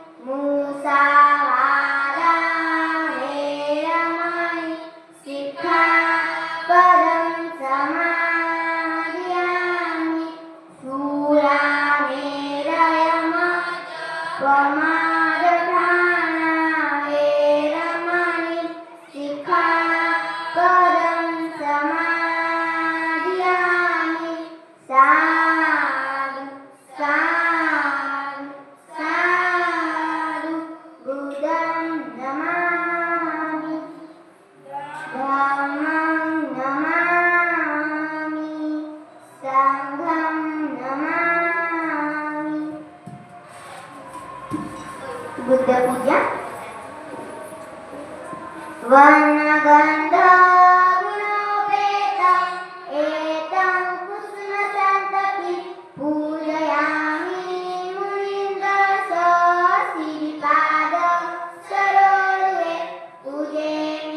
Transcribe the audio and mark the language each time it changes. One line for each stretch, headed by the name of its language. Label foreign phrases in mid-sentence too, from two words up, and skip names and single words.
Pali: मुसावादा वेरमणि सिक्खापदं समादयामि। शूरामेरयमपमादधाना वेरमणि सिक्खापदं समादयामि। साधु साधु साधु। बुद्धं नमामि, धम्मं नमामि, संघं नमामि। बुद्ध पूजा। वर्णगन्धगुणोपेतं एतं कुसुमसन्ततिं पूजयामि। मुनीन्द्रश्रीपादं सरोरुहे पूजयामि।